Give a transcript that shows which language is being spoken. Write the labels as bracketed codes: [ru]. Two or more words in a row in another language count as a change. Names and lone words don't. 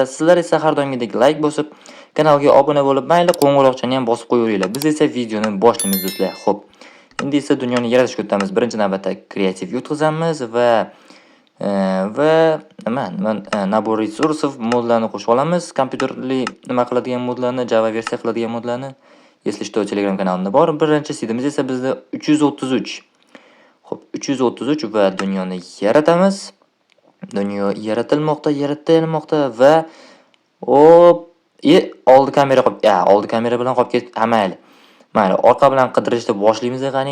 [uz] Sizlar esa har doimgidek like bosib, kanalga obuna bo'lib, mayli qo'ng'iroqchani ham bosib qo'yaveringlar. Biz esa videoni boshlaymiz do'stlar. Xo'p. Endi esa dunyoni yaratishga o'tamiz. Birinchi navbatda kreativ yutqizamiz va [ru] набор ресурсов [uz] modlarni qo'shib olamiz. Kompyuterli nima qiladigan modlarni, Java versiya qiladigan modlarni. [ru] Если что, [uz] Telegram kanalimda bor. Birinchi sidimiz esa bizda 333. Xo'p, 333 va dunyoni yaratamiz. Dunyo yaratilmoqda va oldi kamera oldi kamera bilan qolib ket. Mayli, orqa bilan qidirishni boshlaymiz qani.